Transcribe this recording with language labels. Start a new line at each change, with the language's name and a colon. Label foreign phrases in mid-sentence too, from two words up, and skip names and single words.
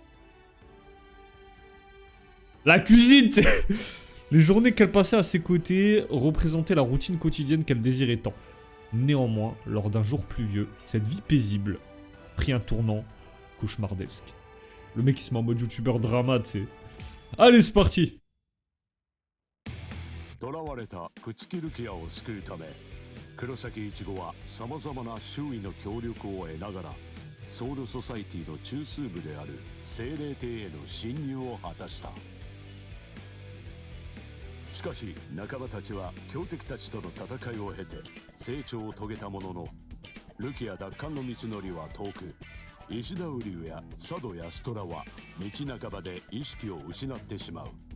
French: La cuisine, tu sais. Les journées qu'elle passait à ses côtés représentaient la routine quotidienne qu'elle désirait tant. Néanmoins, lors d'un jour pluvieux, cette vie paisible prit un tournant cauchemardesque. Le mec il se met en mode youtubeur drama, tu sais. Allez, c'est parti.
Japanese: 囚われた朽木ルキアを救うため黒崎一護はさまざまな周囲の協力を得ながらソウルソサイティの中枢部である精霊帝への侵入を果たした。しかし仲間たちは強敵たちとの戦いを経て成長を遂げたもののルキア奪還の道のりは遠く、石田瓜生や佐渡やストラは道半ばで意識を失ってしまう。